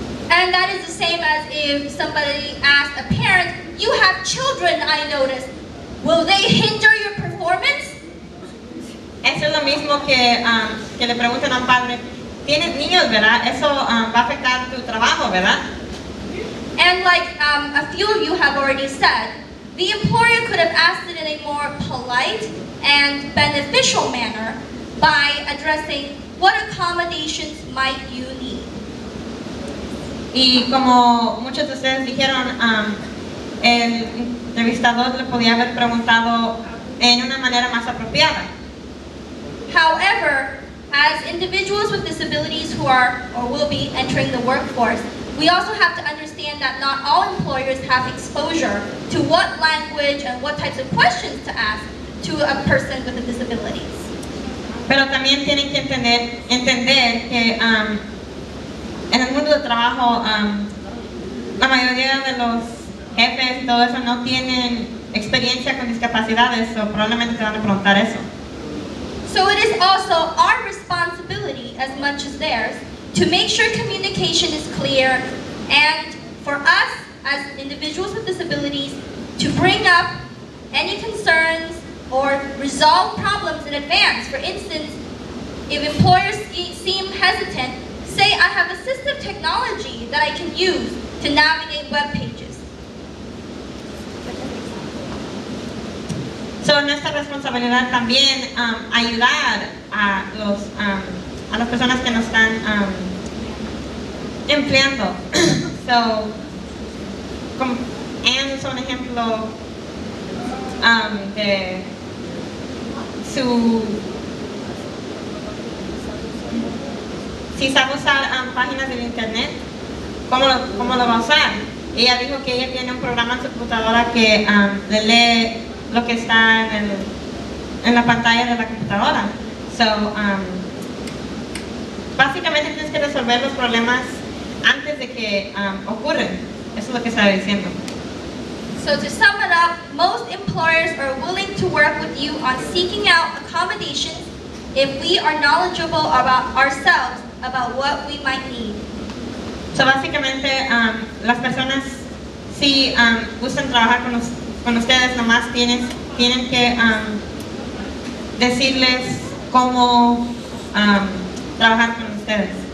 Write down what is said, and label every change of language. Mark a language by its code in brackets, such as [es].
[en] And that is the same as if somebody asked a parent, you have children, I noticed. Will they hinder your performance? [es] Eso es lo mismo que le preguntan a un padre, tienes niños, ¿verdad? Eso va a afectar tu trabajo, ¿verdad? [en] And like a few of you have already said, the employer could have asked it in a more polite and beneficial manner by addressing what accommodations might you need. [es] Y como muchos de ustedes dijeron, el entrevistador le podía haber preguntado en una manera más apropiada. [en] However, as individuals with disabilities who are or will be entering the workforce, we also have to understand that not all employers have exposure to what language and what types of questions to ask to a person with a disability. [es] Pero también tienen que entender que en el mundo del trabajo la mayoría de los jefes y todo eso no tienen experiencia con discapacidades, o probablemente te van a preguntar eso. [en] So it is also our responsibility, as much as theirs, to make sure communication is clear, and for us as individuals with disabilities to bring up any concerns or resolve problems in advance. For instance, if employers seem hesitant, say I have assistive technology that I can use to navigate web pages. [es] So, nuestra responsabilidad también ayudar a las personas que nos están empleando. So, como Anne usó un ejemplo de si sabe usar páginas del internet, ¿cómo lo va a usar? Ella dijo que ella tiene un programa en su computadora que le lee lo que está en la pantalla de la computadora. So, básicamente tienes que resolver los problemas antes de que ocurren. Eso es lo que estaba diciendo. [en] So to sum it up, most employers are willing to work with you on seeking out accommodations if we are knowledgeable about ourselves, about what we might need. [es] So, básicamente, las personas si gustan trabajar con ustedes, nomás tienen que decirles cómo trabajar con ustedes.